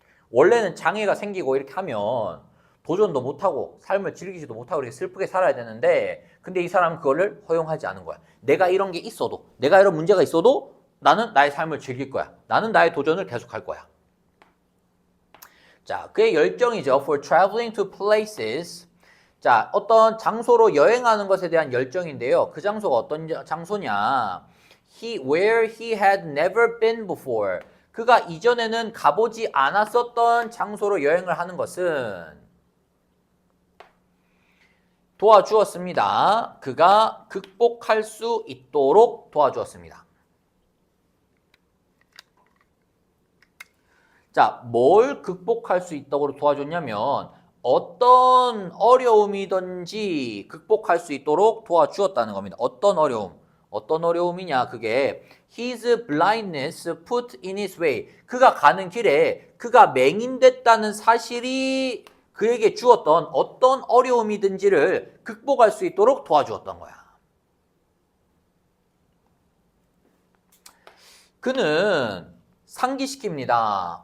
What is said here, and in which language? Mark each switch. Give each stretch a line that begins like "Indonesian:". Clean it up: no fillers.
Korean: 원래는 장애가 생기고 이렇게 하면 도전도 못하고 삶을 즐기지도 못하고 이렇게 슬프게 살아야 되는데 근데 이 사람은 그거를 허용하지 않은 거야. 내가 이런 게 있어도, 내가 이런 문제가 있어도 나는 나의 삶을 즐길 거야. 나는 나의 도전을 계속할 거야. 자, 그의 열정이죠.
English: For traveling to places.
Korean: 자, 어떤 장소로 여행하는 것에 대한 열정인데요. 그 장소가 어떤 장소냐?
English: Where he had never been before.
Korean: 그가 이전에는 가보지 않았었던 장소로 여행을 하는 것은 도와주었습니다. 그가 극복할 수 있도록 도와주었습니다. 자, 뭘 극복할 수 있도록 도와줬냐면 어떤 어려움이든지 극복할 수 있도록 도와주었다는 겁니다. 어떤 어려움이냐? 그게
English: his blindness put in his way.
Korean: 그가 가는 길에 그가 맹인됐다는 사실이 그에게 주었던 어떤 어려움이든지를 극복할 수 있도록 도와주었던 거야. 그는 상기시킵니다.